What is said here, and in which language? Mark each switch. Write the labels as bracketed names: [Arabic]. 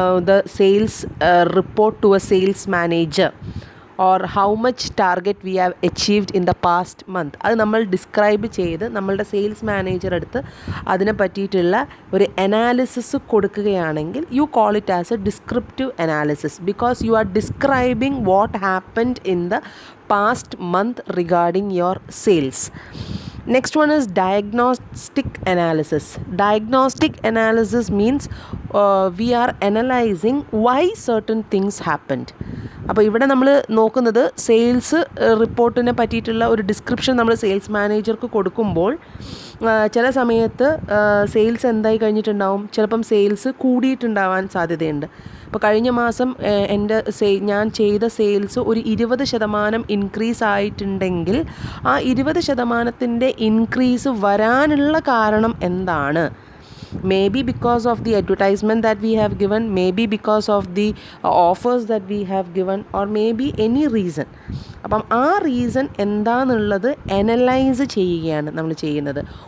[English] the sales report to a sales manager or how much target we have achieved in the past month, [Malayalam] അത് നമ്മൾ describe ചെയ്ത് നമ്മളുടെ sales manager അടുത്ത് അതിനെ പറ്റിയിട്ടുള്ള ഒരു അനാലിസിസ് കൊടുക്കുകയാണെങ്കിൽ [English] You call it as a descriptive analysis because you are describing what happened in the past month regarding your sales. Next one is diagnostic analysis. Diagnostic analysis means we are analyzing why certain things happened. [Malayalam] അപ്പോൾ ഇവിടെ നമ്മൾ നോക്കുന്നത് sales റിപ്പോർട്ടിനെ പറ്റിയിട്ടുള്ള ഒരു description നമ്മൾ sales മാനേജർക്ക് കൊടുക്കുമ്പോൾ ചില സമയത്ത് സെയിൽസ് എന്തായി കഴിഞ്ഞിട്ടുണ്ടാവും, ചിലപ്പം സെയിൽസ് കൂടിയിട്ടുണ്ടാവാൻ സാധ്യതയുണ്ട്. അപ്പോൾ കഴിഞ്ഞ മാസം ഞാൻ ചെയ്ത സെയിൽസ് ഒരു 20% ഇൻക്രീസ് ആയിട്ടുണ്ടെങ്കിൽ ആ 20% ഇൻക്രീസ് വരാനുള്ള കാരണം എന്താണ്? [English] Maybe because of the advertisement that we have given, maybe because of the offers that we have given, or maybe any reason. [Malayalam] അപ്പം ആ റീസൺ എന്താണെന്നുള്ളത് അനലൈസ് ചെയ്യുകയാണ് നമ്മൾ ചെയ്യുന്നത്.